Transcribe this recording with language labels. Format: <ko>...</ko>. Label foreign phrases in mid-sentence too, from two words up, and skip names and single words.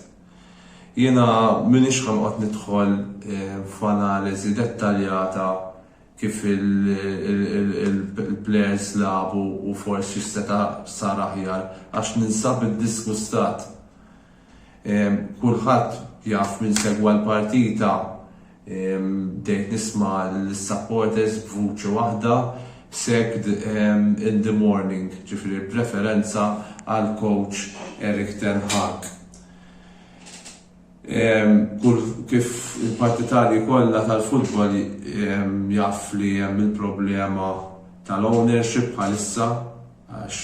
<mt>Jiena m'iniex ħanqod nidħol f'analiżi dettaljata kif il-players labu u forsi seta' sar aħjar għax ninsab id-disgustat. Kulħadd jaf min segwa l-partita dejt nisma' l-supporters b'vuċi waħda</mt> <en>sacked in the morning,</en> <mt>ġifieri preferenza għal coach Erik ten Hag. Kif il-partitari kollha tal-futbol jaf li hemm il-problema tal-ownership bħalissa għax</mt>